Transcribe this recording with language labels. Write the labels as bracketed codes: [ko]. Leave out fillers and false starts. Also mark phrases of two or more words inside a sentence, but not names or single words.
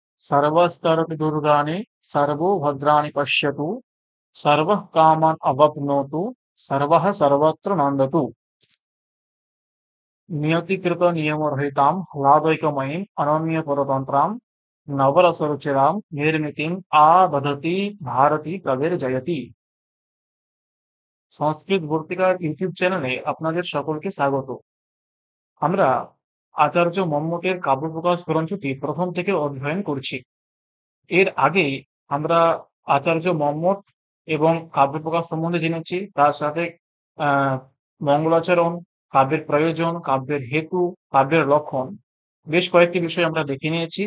[sa] सर्वस्तरतु दुर्गाणि सर्वो भद्राणि पश्यतु सर्वः कामान् अवाप्नोतु सर्वः सर्वत्र नन्दतु। नियतिकृत नियमरहितां ह्लादैकमयीम् अनन्यपरतन्त्रां नवरसरुचिरां निर्मितिम् आदधति भारती कविर्जयति। [bn] সংস্কৃত ভর্তিকার ইউটিউব চ্যানেলে আপনাদের সকলকে স্বাগত। আমরা আচার্য মম্মটের কাব্যপ্রকাশ গ্রন্থটি প্রথম থেকে অধ্যয়ন করছি। এর আগে আমরা আচার্য মম্মট এবং কাব্যপ্রকাশ সম্বন্ধে জেনেছি, তার সাথে মঙ্গলাচরণ, কাব্যের প্রয়োজন, কাব্যের হেতু, কাব্যের লক্ষণ, বেশ কয়েকটি বিষয় আমরা দেখে নিয়েছি।